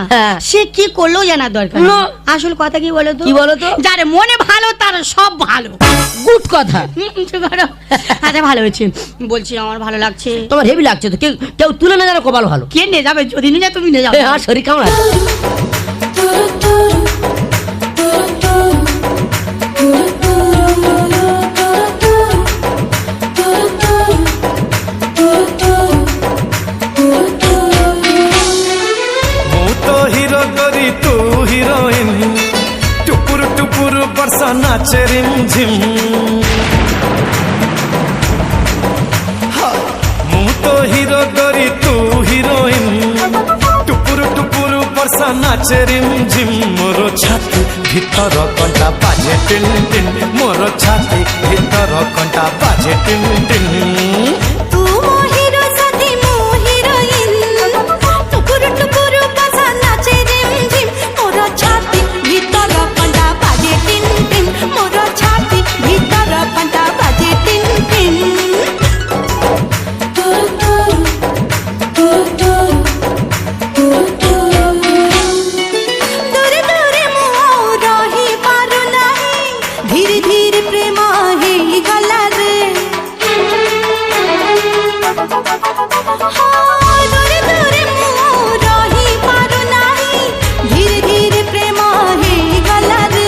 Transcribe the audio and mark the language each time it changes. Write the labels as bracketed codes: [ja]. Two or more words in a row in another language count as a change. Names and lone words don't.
[bn] হ্যাঁ। সে কি করলেও জানার দরকার না। আসল কথা কি বলো তো? কি বলো তো? যার মনে ভালো তার সব ভালো। গুড কথা চুপ করো। আচ্ছা ভালো হয়েছে, বলছি আমার ভালো লাগছে। তোমার হেভি লাগছে তো কেউ কেউ তুলে না জানো কপাল ভালো কে নিয়ে যাবে? যদি নিয়ে যায় তুমি নিয়ে যাবে। আর শরীর কেমন আছে [or] ମୁଁ ତ ହିରୋ କରି ତୁ ହିରୋଇନ ଟୁପୁର ଟୁପୁର ବର୍ଷା ନାଚେ ରିମ୍ ଝିମ୍ ମୁଁ ତ ହିରୋ କରି ତୁ ହିରୋଇନ ଟୁପୁର ଟୁପୁର ବର୍ଷା ନାଚେ ରିମ୍ ଝିମ୍ ମୋର ଛାତି ଭିତର କଣ୍ଟା ବାଜେ ଟିନ୍ ଟିନ୍ ମୋର ଛାତି ଭିତର କଣ୍ଟା ବାଜେ ଟିନ୍ ଟିନ୍ ତୁ ମୋ ହିରୋ ସାଥୀ ମୋ ହିରୋଇନ ଟୁକୁର ଟୁକୁର ବସା ନାଚେ ରିମ ଝିମ ମୋର ଛାତି ଭିତର କଣ୍ଟା ବାଜେ ଟିନ ଟିନ ମୋର ଛାତି ଭିତର କଣ୍ଟା ବାଜେ ଟିନ ଟିନ ଦୂରେ ଦୂରେ ମୋ ରହି ପାରୁ ନାହି ଧୀରେ ଧୀରେ ପ୍ରେମ ହେ ଗଲା ରେ ଦୂରେ ଦୂରେ ମୋ ରହି ପାରୁ ନାହି ଧୀରେ ଧୀରେ ପ୍ରେମ ହେ ଗଲା ରେ